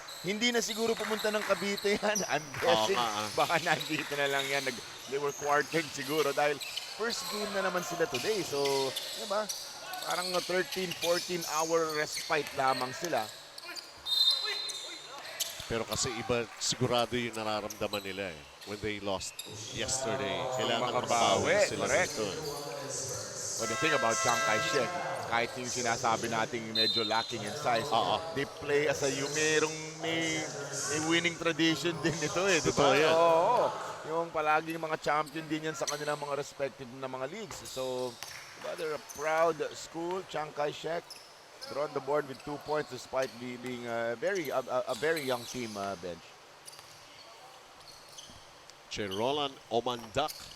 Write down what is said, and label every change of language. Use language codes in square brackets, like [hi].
[tl] Hindi na siguro pumunta ng Cavite yan. [en] I'm guessing, [tl] baka nandito na lang yan. [en] They were quartered [tl] siguro dahil [en] first game [tl] na naman sila [en] today. [tl] So, di ba, parang 13-14 hour respite lamang sila. Pero kasi iba sigurado yung nararamdaman nila eh. [en] When they lost yesterday. [tl] Kailangan makabawi sila dito. [en] But the thing about Chiang Kai-shek, [tl] kahit yung sinasabi nating medyo [en] lacking in size, they play as a may winning tradition [tl] din ito eh. Diba? Oo. Yung palaging mga champion din yan sa kanilang mga respective na mga leagues. [en] So, they're a proud school, Chiang Kai-shek. They're on the board with 2 points despite being a very young team bench. Roland Omandak.